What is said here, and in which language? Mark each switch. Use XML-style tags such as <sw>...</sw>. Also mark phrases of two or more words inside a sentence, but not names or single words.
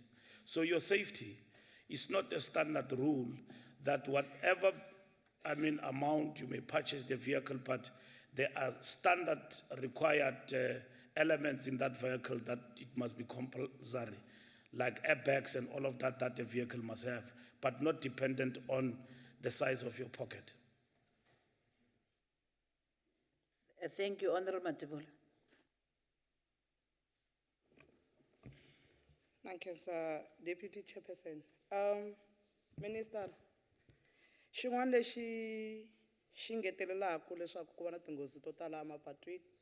<en>So your safety is not a standard rule that whatever, amount you may purchase the vehicle, but there are standard required elements in that vehicle that it must be compulsory, like airbags and all of that the vehicle must have, but not dependent on the size of your pocket. Thank you, Honorable Matibula. Thank you, sir. Deputy Chairperson. Minister,</en> <ts>xin'wana lexi xi ngetelelaku leswaku ku va na tinghozi to tala emapatwini.</ts>